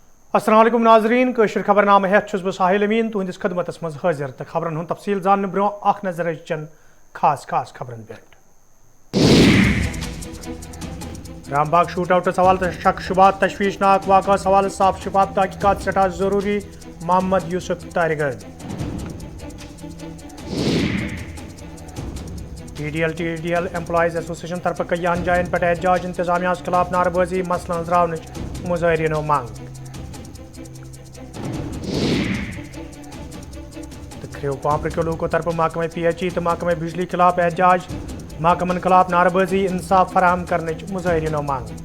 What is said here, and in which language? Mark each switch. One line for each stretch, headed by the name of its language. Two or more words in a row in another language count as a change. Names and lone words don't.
Kashmiri: अस्सलाम वालेकुम नाजरीन कशर खबरनामे हेत छुस बह साहिल अमीन तुहंदिस खदमतस मज हाजिर तो खबरन हुंद तफसील जानने ब्रो अख नजर चन खास खास खबरन पे रामबाग
English: shoot out
Kashmiri: सवाल शक शुबात तशवीशनाक वाक़ा सवाल साफ शफाफ तहकीकात सटा जरूरी मोहम्मद यूसुफ तारिगन TDL एम्प्लॉइज एसोसिएशन तरफ कईयान जायन पे एहतजाज इंतजामिया खिलाफ नारबाजी मसला अंजरावन मुजाहरीनो मांग पांपर के लोगों तरफ महकमे PHE तो महकमे बिजली खिलाफ एहतजाज महकमन खिलाफ नारबाजी इंसाफ फराहम करने मुजाहरीनो मांग